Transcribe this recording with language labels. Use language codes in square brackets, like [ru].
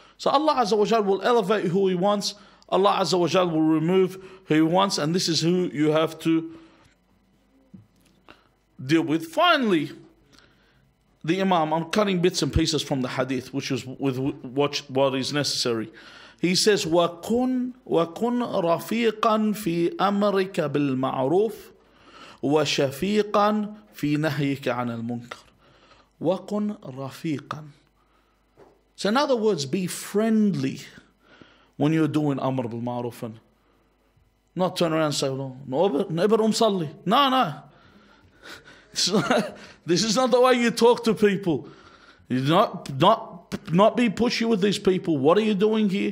[en] So Allah Azza wa Jal will elevate who He wants. Allah Azza wa Jal will remove who He wants. And this is who you have to deal with. Finally, the Imam, I'm cutting bits and pieces from the hadith, which is with what is necessary. He says, [ar] وَكُنْ رَفِيقًا فِي أَمْرِكَ بِالْمَعْرُوفِ وَشَفِيقًا فِي نَهْيِكَ عَنَ الْمُنْكَرِ. وَكُنْ رَفِيقًا. [en] So in other words, be friendly when you're doing Amr bil Ma'ruf. Not turn around and say, no, صلي. No. This is not the way you talk to people. You not be pushy with these people. What are you doing here?